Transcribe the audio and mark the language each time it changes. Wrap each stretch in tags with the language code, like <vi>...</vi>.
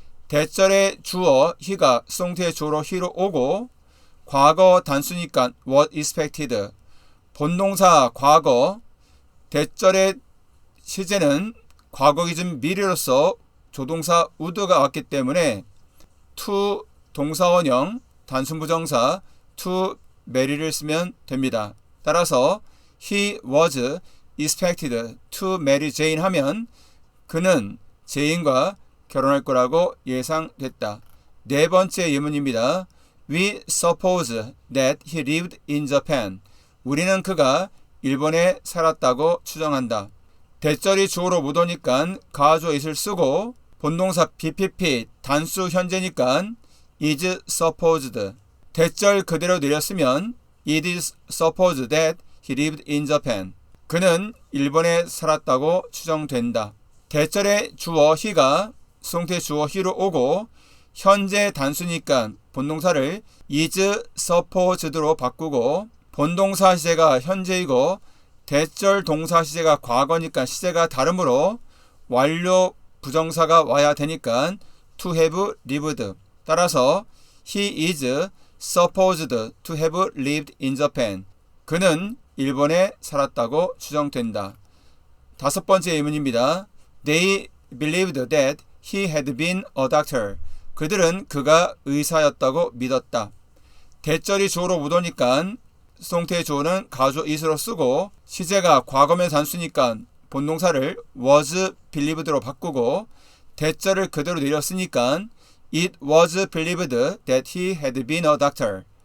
<ko>대절의 주어 he가 수동태 주어로 he로 오고 과거 단수니까 was expected 본동사 과거 대절의 시제는 과거 기준 미래로서 조동사 would가 왔기 때문에 to 동사원형 단순부정사 to marry를 쓰면 됩니다. 따라서</ko> <en>he was expected to marry Jane</en> <ko>하면 그는 제인과 결혼할 거라고 예상됐다. 네 번째 예문입니다.</ko> <en>We suppose that he lived in Japan.</en> <ko>우리는 그가 일본에 살았다고 추정한다. 대절이 주어로 못 오니까 가주어 is를 쓰고 본동사 BPP 단수 현재니까 is supposed 대절 그대로 내렸으면</ko> <en>it is supposed that he lived in Japan.</en> <ko>그는 일본에 살았다고 추정된다. 대절의 주어 he가 수동태 주어 he로 오고 현재 단수니까 본동사를 is supposed로 바꾸고 본동사 시제가 현재이고 대절 동사 시제가 과거니까 시제가 다르므로 완료 부정사가 와야 되니까 to have lived.</ko> <en>따라서 he is supposed to have lived in Japan.</en> <ko>그는 일본에 살았다고 추정된다. 다섯 번째 예문입니다.</ko> <en>They believed that he had been a doctor.</en> <ko>그들은 그가 의사였다고 믿었다. 대절이 주어로 못 오니까 수동태의 주어는 가주어 is로 쓰고 시제가 과거면 단수니까 본동사를 was believed로 바꾸고 대절을 그대로 내렸으니까</ko> <en>it was believed that he had been a doctor.</en>